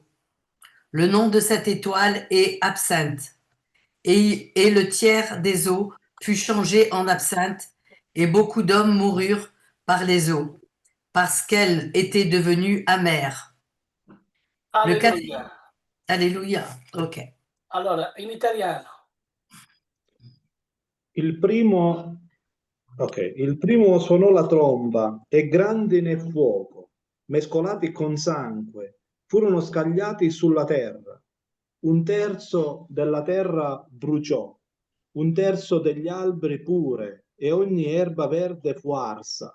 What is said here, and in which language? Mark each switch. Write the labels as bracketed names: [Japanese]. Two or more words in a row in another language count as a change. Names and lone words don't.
[French] Le nom de cette étoile est absinthe, et le tiers des eaux fut changé en absinthe, et beaucoup d'hommes moururent par les eaux, parce qu'elle était devenue amère. Le Alleluia. Alléluia. Ok. [Italian] Allora, in italiano. Il primo suonò la tromba e grandine e fuoco, mescolati con sangue, furono scagliati sulla terra. Un terzo della terra bruciò, un terzo degli alberi pure, e ogni erba verde fu arsa.